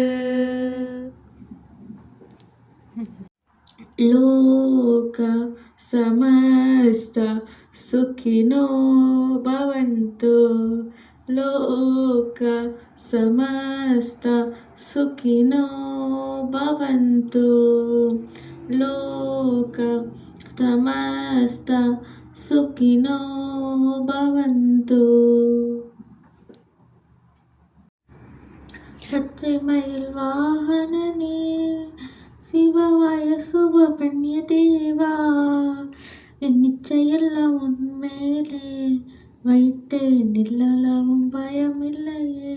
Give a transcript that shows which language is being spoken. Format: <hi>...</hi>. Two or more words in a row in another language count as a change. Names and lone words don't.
<sa>लोक समस्त सुखिनो भवन्तु. लोक समस्त सुखिनो भवन्तु. लोक समस्त सुखिनो भवन्तु.</sa> <ta>பச்சை மயில் வாகனனே சிவவாய சுபபண்ய தேவா. என் நிச்சயெல்லாம் உன்மேலே வைத்தேன் நில்லளவும் பயமில்லையே.</ta>